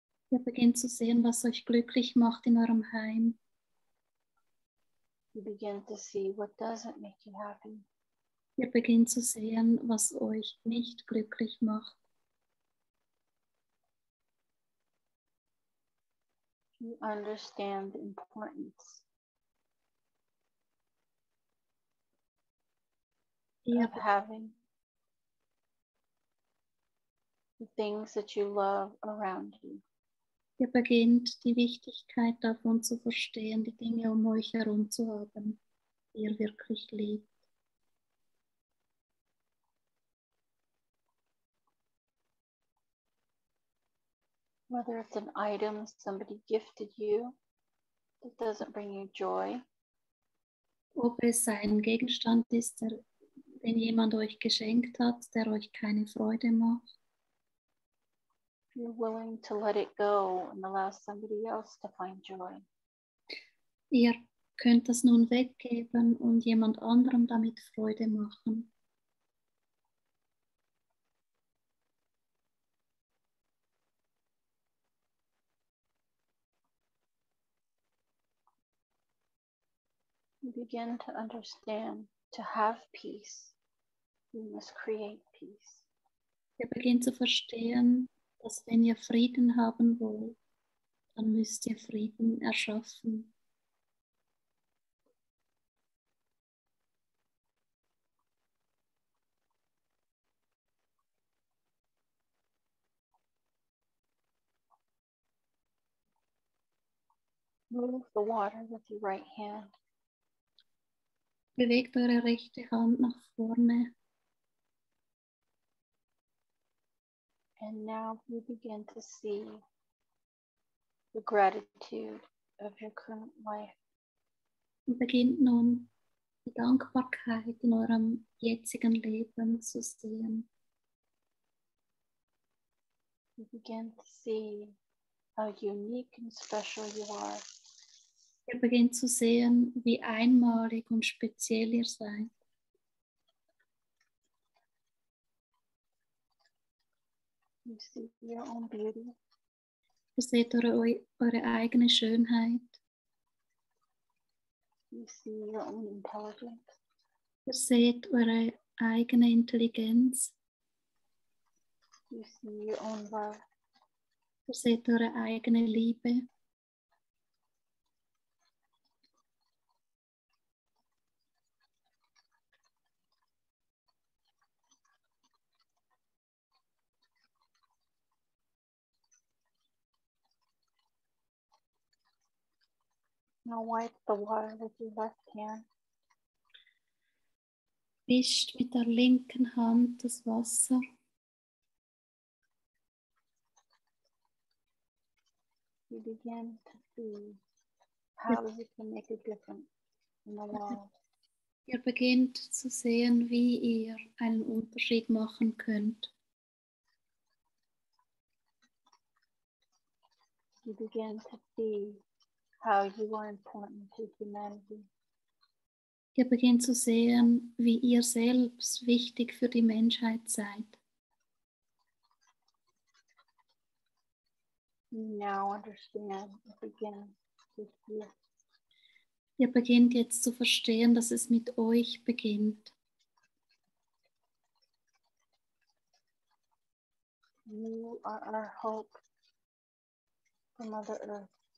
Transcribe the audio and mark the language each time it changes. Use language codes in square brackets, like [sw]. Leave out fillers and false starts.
[de] Ihr beginnt zu sehen, was euch glücklich macht in eurem Heim. [en] You begin to see what doesn't make you happy. [de] Ihr beginnt zu sehen, was euch nicht glücklich macht. [en] You understand the importance [de] Ihr, [en] of having the things that you love around you. [de] ihr beginnt die Wichtigkeit davon zu verstehen, die Dinge um euch herum zu haben, die ihr wirklich liebt. [en] Whether it's an item somebody gifted you that doesn't bring you joy, [de] Ob es ein Gegenstand ist, den jemand euch geschenkt hat, der euch keine Freude macht. [en] if you're willing to let it go and allow somebody else to find joy. [de] Ihr könnt das nun weggeben und jemand anderem damit Freude machen. [en] You begin to understand to have peace, you must create peace. [de] Ihr beginnt zu verstehen, dass wenn ihr Frieden haben wollt, dann müsst ihr Frieden erschaffen. [en] Move the water with your right hand. [de] Bewegt eure rechte Hand nach vorne. [en] And now you begin to see the gratitude of your current life. [de] Und beginnt nun die Dankbarkeit in eurem jetzigen Leben zu sehen. [en] You begin to see how unique and special you are. [de] Ihr beginnt zu sehen, wie einmalig und speziell ihr seid. [en] You see your own beauty. [de] Ihr seht eure eigene Schönheit. [en] You see your own intelligence. [de] Ihr seht eure eigene Intelligenz. [en] You see your own love. [de] Ihr seht eure eigene Liebe. [en] Now wipe the water with your left hand. [de] Wischt mit der linken Hand das Wasser. [en] You begin to see how you can make a difference in the world. [de] Ihr beginnt zu sehen, wie ihr einen Unterschied machen könnt. [en] You begin to see how you are important to humanity. [de] Ihr beginnt zu sehen, wie ihr selbst wichtig für die Menschheit seid. [en] You now understand it begins with you. [de] Ihr beginnt jetzt zu verstehen, dass es mit euch beginnt. [en] You are our hope for Mother Earth